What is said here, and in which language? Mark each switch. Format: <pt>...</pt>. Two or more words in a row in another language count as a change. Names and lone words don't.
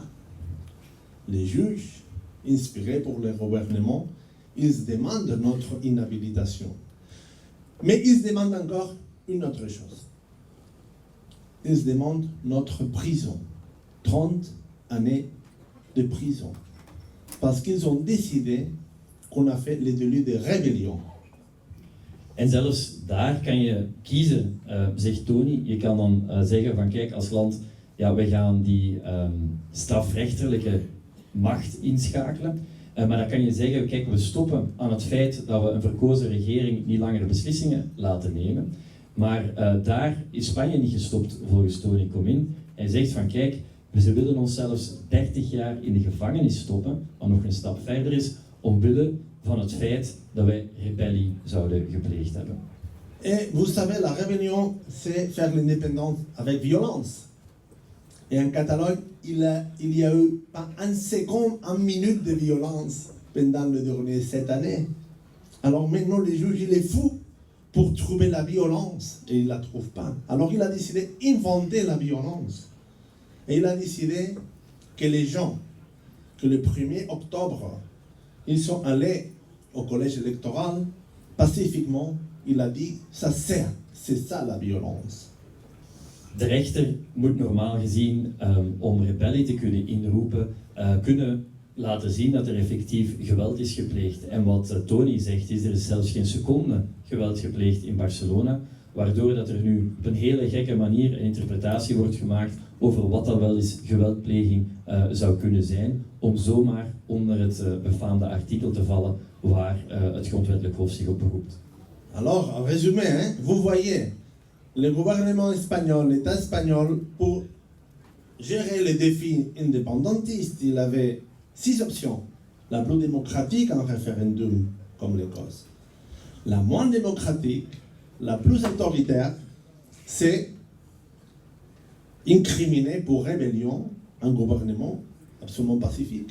<fr>Les juges, inspirés pour le gouvernement, ils demandent notre inhabilitation. Mais ils demandent encore une autre chose. Ils demandent notre prison. 30 années de prison. Parce qu'ils ont décidé qu'on a fait le délit de rébellion.</fr> <nl>En zelfs daar kan je kiezen, zegt Tony. Je kan dan zeggen van kijk, als land, ja, wij gaan die strafrechterlijke macht inschakelen. Maar dan kan je zeggen, kijk, we stoppen aan het feit dat we een verkozen regering niet langer beslissingen laten nemen. Maar daar is Spanje niet gestopt volgens Tony Comín. Hij zegt van kijk, ze willen ons zelfs 30 jaar in de gevangenis stoppen, wat nog een stap verder is, omwille van het feit dat wij rebellie zouden gepleegd hebben.</nl> <fr>Et vous savez, la rébellion, c'est faire l'indépendance avec violence. Et en Catalogne, il y a eu pas un seconde, une minute de violence pendant les dernières 7 années. Alors maintenant, les juges, il est fou pour trouver la violence et il ne la trouve pas. Alors il a décidé d'inventer la violence. Et il a décidé que les gens, que le 1er octobre, ils sont allés au collège électoral pacifiquement. Il a dit, ça sert, c'est ça la violence.</fr> <nl>De rechter moet normaal gezien, om rebellie te kunnen inroepen, kunnen laten zien dat er effectief geweld is gepleegd. En wat Tony zegt is, er is zelfs geen seconde geweld gepleegd in Barcelona, waardoor dat er nu op een hele gekke manier een interpretatie wordt gemaakt over wat dat wel eens geweldpleging zou kunnen zijn, om zomaar onder het befaamde artikel te vallen waar het grondwettelijk hof zich op beroept.</nl> <fr>Alors, en résumé, hein, vous voyez, le gouvernement espagnol, l'État espagnol, pour gérer les défis indépendantistes, il avait 6 options. La plus démocratique, un référendum comme l'Écosse. La moins démocratique, la plus autoritaire, c'est incriminer pour rébellion un gouvernement absolument pacifique.</fr>